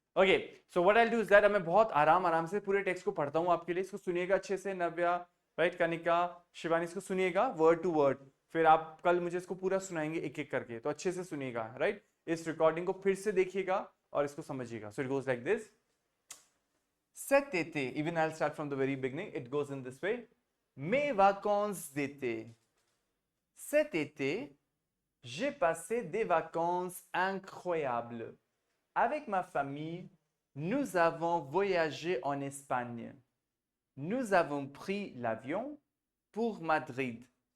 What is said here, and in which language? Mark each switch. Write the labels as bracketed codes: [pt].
[en] Okay, so what I'll do is that [hi] मैं बहुत आराम से पूरे टेक्स्ट को पढ़ता हूँ आपके लिए. इसको सुनिएगा अच्छे से नव्या, राइट, कनिका, शिवानी, इसको सुनिएगा [en] Word to word. [hi] फिर आप कल मुझे इसको पूरा सुनाएंगे एक एक करके, तो अच्छे से सुनिएगा, राइट. इस रिकॉर्डिंग को फिर से देखिएगा और इसको समझिएगा. [en] So it goes like this. [fr] Cet été, [en] even I'll start from the very beginning. It goes in this way. [fr] Mes vacances d'été. Cet été, j'ai passé des vacances incroyables. Avec ma famille, nous avons voyagé en Espagne. Nous avons pris l'avion pour Madrid.